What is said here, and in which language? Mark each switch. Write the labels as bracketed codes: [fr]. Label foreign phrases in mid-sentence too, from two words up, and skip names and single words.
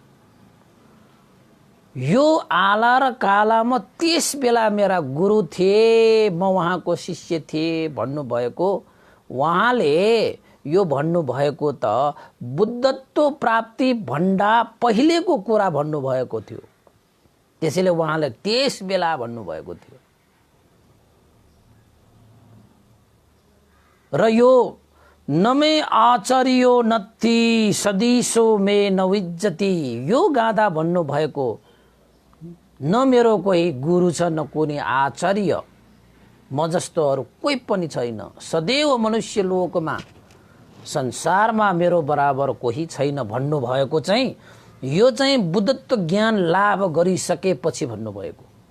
[ne] यो आला र कालामा त्यस बेला मेरा गुरु थिए, म उहाँको शिष्य थिएँ भन्नुभएको, उहाँले यो भन्नुभएको त बुद्धत्व प्राप्ति भन्दा पहिलेको कुरा भन्नुभएको थियो। त्यसैले उहाँले त्यस बेला भन्नुभएको थियो। [pi] र यो नमे आचार्यो नत्थी सदिसो मे नविज्जति, [ne] यो गादा भन्नुभएको न मेरो कोही गुरु छ न कुनै आचार्य, म जस्तो अरू कोही पनि छैन। सदैव मनुष्य लोकमा संसारमा मेरो बराबर कोही छैन भन्नुभएको चाहिँ यो चाहिँ बुद्धत्व ज्ञान लाभ गरिसकेपछि भन्नुभएको।